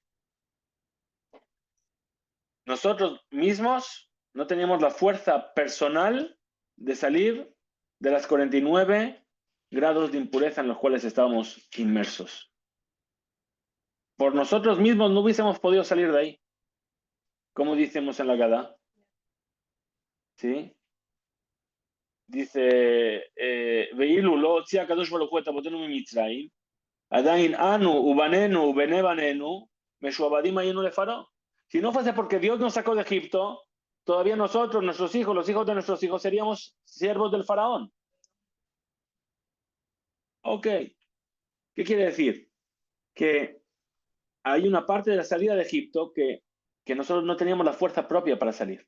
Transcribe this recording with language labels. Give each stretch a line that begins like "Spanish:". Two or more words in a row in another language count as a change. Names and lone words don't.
Spanish: Nosotros mismos no teníamos la fuerza personal de salir de las 49 grados de impureza en los cuales estábamos inmersos. Por nosotros mismos no hubiésemos podido salir de ahí, como decimos en la Gadá. ¿Sí? Dice,
Hebrew: ואילו לא הוציא הקדוש ברוך הוא את אבותינו ממצרים, עדיין אנו ובנינו ובני בנינו משועבדים היינו לפרעה.
Spanish: Si no fuese porque Dios nos sacó de Egipto, todavía nosotros, nuestros hijos, los hijos de nuestros hijos, seríamos siervos del faraón. Ok. ¿Qué quiere decir? Que hay una parte de la salida de Egipto que nosotros no teníamos la fuerza propia para salir.